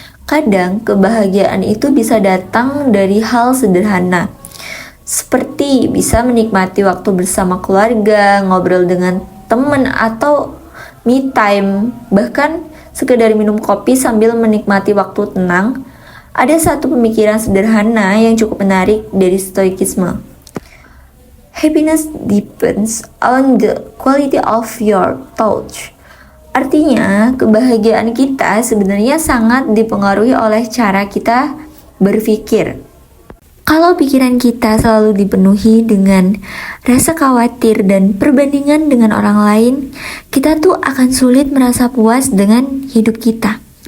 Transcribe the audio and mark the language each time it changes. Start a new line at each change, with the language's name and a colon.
Indonesian: Kadang kebahagiaan itu bisa datang dari hal sederhana, seperti bisa menikmati waktu bersama keluarga, ngobrol dengan teman, atau me time, bahkan sekedar minum kopi sambil menikmati waktu tenang. Ada satu pemikiran sederhana yang cukup menarik dari stoikisme.
English: Happiness depends on the quality of your thoughts.
Indonesian: Artinya, kebahagiaan kita sebenarnya sangat dipengaruhi oleh cara kita berpikir. Kalau pikiran kita selalu dipenuhi dengan rasa khawatir dan perbandingan dengan orang lain, kita tuh akan sulit merasa puas dengan hidup kita.